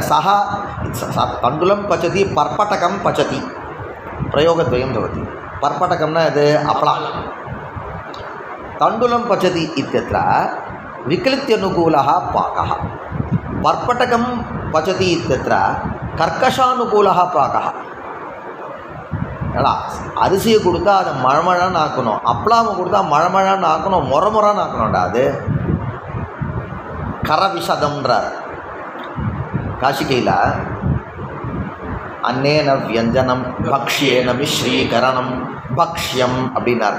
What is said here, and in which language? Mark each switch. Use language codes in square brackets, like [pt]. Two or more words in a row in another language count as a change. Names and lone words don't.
[sa] सः तण्डुलं पचति, पर्पटकं पचति. प्रयोगद्वयं भवति. पर्पटकं न यद् अपला. तण्डुलं पचति इत्यत्र विक्लित्यनुकूलः पाकः. पर्पटकं पचति इत्यत्र कर्कशानुकूलः पाकः. [ta] அரிசியை கொடுத்தா அதை மழமழன்னு ஆக்கணும், அப்பளாமை கொடுத்தா மழமழன்னு ஆக்கணும், முறமுறான்னு ஆக்கணும்டா. அது கரவிஷதம்ன்றார் காஷிகையில். [sa] अन्नेन व्यञ्जनं भक्ष्येण मिश्रीकरणं भक्ष्यम् அப்படின்னார்.